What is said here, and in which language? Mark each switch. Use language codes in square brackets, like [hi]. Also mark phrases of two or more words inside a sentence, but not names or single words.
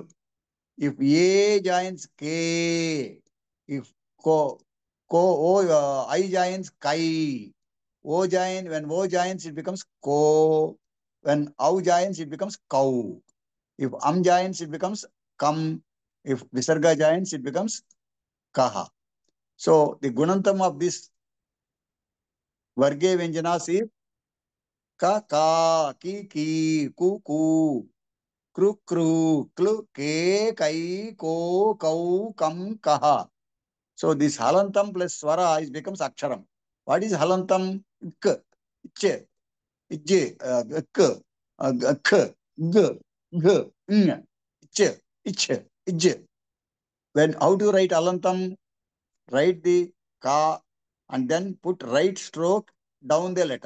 [en] If A joins K, if I joins Kai, when O joins, it becomes Ko. When Au joins, it becomes Kau. If joins, it becomes Kam. If Visarga joins, it becomes Kaha. So the Gunantam of this [te] Varge Vyanjanas [en] is Ka, Ka, Ki, Ku, Ku. Kru, kru, klu, ke, kai, ko, kau, kam, kaha. So this halantam plus swara becomes aksharam. What is halantam? K, ich, ij, k, k, g, g, ng, ich, ij. When how to write halantam? Write the ka and then put right stroke down the letter.